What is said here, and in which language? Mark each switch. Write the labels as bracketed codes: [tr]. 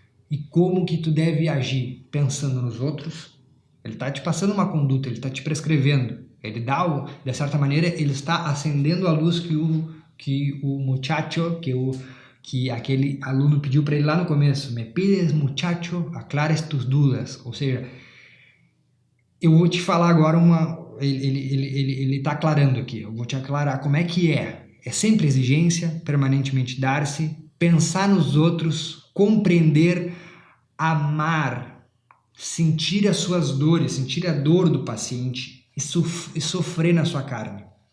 [pt] E como que tu deve agir pensando nos outros. Ele está te passando uma conduta, ele está te prescrevendo. Ele dá, de certa maneira, ele está acendendo a luz que o muchacho, que aquele aluno pediu para ele lá no começo. [es] Me pides, muchacho, aclares tus dudas. [pt] Ou seja, eu vou te falar agora ele está aclarando aqui. Eu vou te aclarar como é que é. É sempre exigência, permanentemente dar-se, pensar nos outros, compreender, amar, sentir as suas dores, sentir a dor do paciente e sofrer na sua carne.